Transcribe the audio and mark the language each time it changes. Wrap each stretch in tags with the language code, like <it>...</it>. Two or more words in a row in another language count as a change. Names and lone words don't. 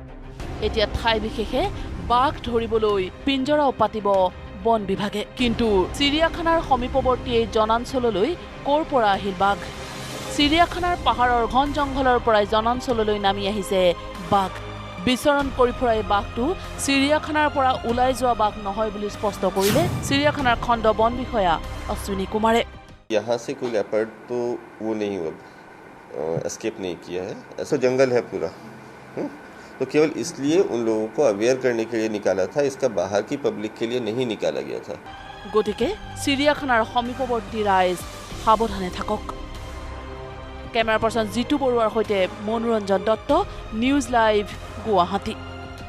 <as>এতিয়া ঠাই বিশেষে বাঘ ধৰিবলৈ পিঞ্জৰাও পাতিব বন বিভাগে কিন্তু চিৰিয়াখানাৰ সমীপৱৰ্তী এই জনাঞ্চললৈ ক'ৰ পৰা আহিল বাঘ চিৰিয়াখানাৰ পাহাৰৰ ঘন জংঘলৰ পৰাই জনাঞ্চললৈ নামি আহিছে বাঘ বিচৰণ কৰি ফুৰা এই বাঘটো চিৰিয়াখানাৰ পৰা ওলাই যোৱা বাঘ নহয় বুলি স্পষ্ট কৰিলে চিৰিয়াখানাৰ খণ্ড বন বিষয়া অশ্বিনী কুমাৰে</as> <hi>यहाँ से कोई लेपर्ड तो वो नहीं हुआ एस्केप नहीं किया है ऐसा जंगल है पूरा तो केवल इसलिए उन लोगों को अवेयर करने के लिए निकाला था इसका बाहर की पब्लिक के लिए नहीं निकाला गया था</hi> <as>গতিকে চিৰিয়াখানাৰ সমীপৱৰ্তী ৰাইজ সাৱধানে থাকক</as> <en>camera person</en> <as>জিতু বৰুৱাৰ সৈতে মনোৰঞ্জন দত্ত নিউজ লাইভ গুৱাহাটী</as>